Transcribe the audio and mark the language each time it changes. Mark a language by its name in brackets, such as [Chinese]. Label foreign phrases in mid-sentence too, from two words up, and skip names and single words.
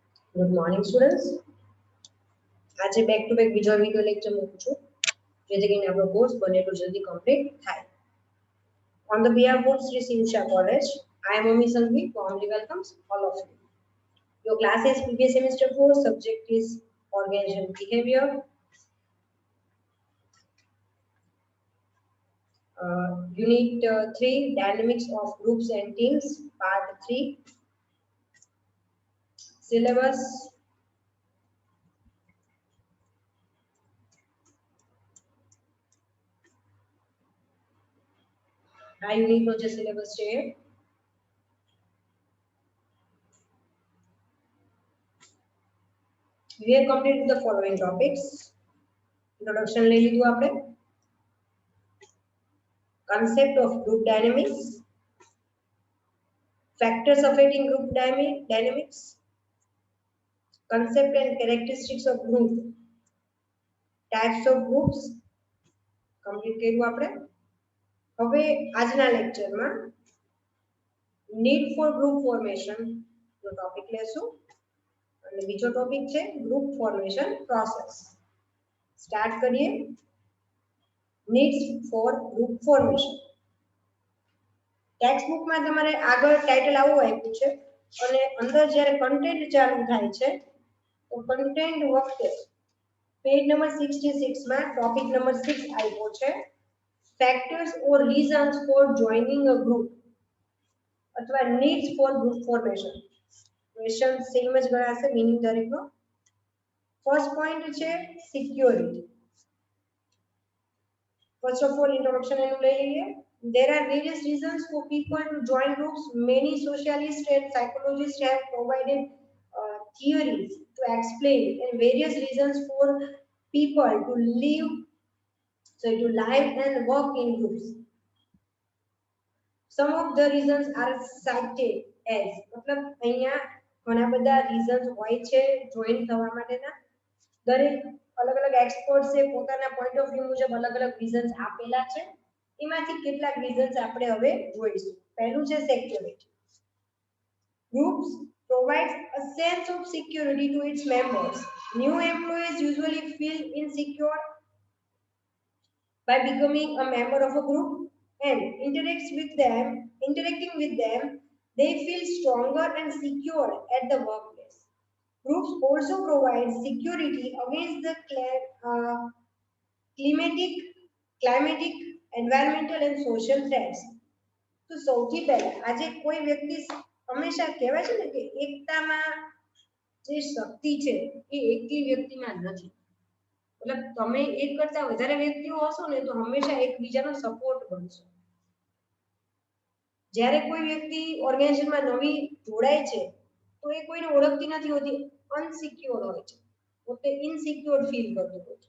[English] Good morning, students. [Gujarati] आज [English] back to back [Gujarati] બીજો વિડિયો લેક્ચર મૂકું છું જેથી કરીને આપણો કોર્સ બને એટલું જલ્દી કમ્પ્લીટ થાય. [English] On the behalf of Sri Sinsha College, I am Ami Sanghvi, warmly welcomes all of you. Your class is previous semester 4, subject is organization behavior. Unit 3, dynamics of groups and teams, part 3. Syllabus [Gujarati] આ યુનિટનો જે સિલેબસ છે [English] we have completed the following topics. [Gujarati] Introduction લઈ લીધું આપણે. [English] Concept of group dynamics, factors affecting group dynamics, concept and characteristics of group, types of groups complete [Gujarati] કર્યું આપણે. હવે આજના લેક્ચરમાં [English] need for group formation [Gujarati] નો ટોપિક લેશું અને બીજો ટોપિક છે [English] group formation process. [Gujarati] સ્ટાર્ટ કરીએ. [English] needs for group formation. [Gujarati] ટેક્સ્ટ બુકમાં તમારે આગળ ટાઇટલ આવું આપ્યું છે અને અંદર જ્યારે કન્ટેન્ટ ચાલુ થાય છે તો કન્ટેન્ટ વખતે [English] page number [Gujarati] 66 માં [English] topic number [Gujarati] 6 આપ્યો છે [English] factors or reasons for joining a group [Gujarati] અથવા [English] needs for group formation. question same [Gujarati] જ ગણાશે મીનિંગ દરેકનો. [English] first point [Gujarati] છે સિક્યોરિટી. [English] first of all introduction [Gujarati] એનું લઈ લઈએ. [English] There are various reasons for people to join groups. Many socialists and psychologists have provided theories to explain and various reasons for people to live, and work in groups. Some of the reasons are cited as [Gujarati] मतलब અહીંયા ઘણા બધા reasons હોય છે જોઈન થવા માટેના. દરેક અલગ અલગ એક્સપર્ટ્સે પોતાના [English] point of view [Gujarati] મુજબ અલગ અલગ રીઝન્સ આપેલા છે. એમાંથી કેટલાક રીઝન્સ આપણે હવે જોઈશું. પહેલું છે સિક્યોરિટી. [English] Groups provides a sense of security to its members. New employees usually feel insecure by becoming a member of a group and interacting with them, they feel stronger and secure at the workplace. Groups also provide security against the climatic, environmental and social threats. [Gujarati] તો સૌથી પહેલા આજે કોઈ વ્યક્તિ હંમેશા કહેવાય છે ને કે એકતામાં જે શક્તિ છે એ એકલી વ્યક્તિમાં નથી. मतलब તમે એક કરતા વધારે વ્યક્તિઓ હશો ને તો હંમેશા એકબીજાનો સપોર્ટ બનશો. જ્યારે કોઈ વ્યક્તિ ઓર્ગેનાઇઝેશનમાં નવી જોડાય છે તો એ કોઈને ઓળખતી નથી હોતી, અનસિક્યોર હોય છે, પોતે [English] insecure feel [Gujarati] કરતો હોય છે.